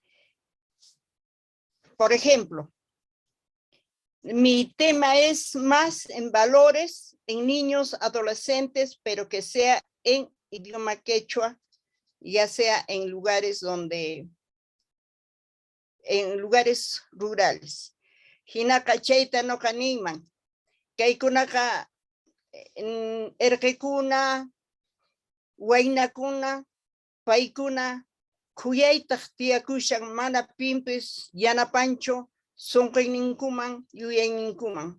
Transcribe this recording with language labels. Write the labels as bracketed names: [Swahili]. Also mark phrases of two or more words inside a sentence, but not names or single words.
[Spanish] Por ejemplo, mi tema es más en valores en niños, adolescentes, pero que sea en idioma quechua, ya sea en lugares rurales. [Quechua] Hinaka chayta no kaniman, kaykunaka erqikuna, waynakuna, paykuna, khuyaytaq tiyakushan mana pimpis yanapancho, sunquyninkuman, yuyayninkuman.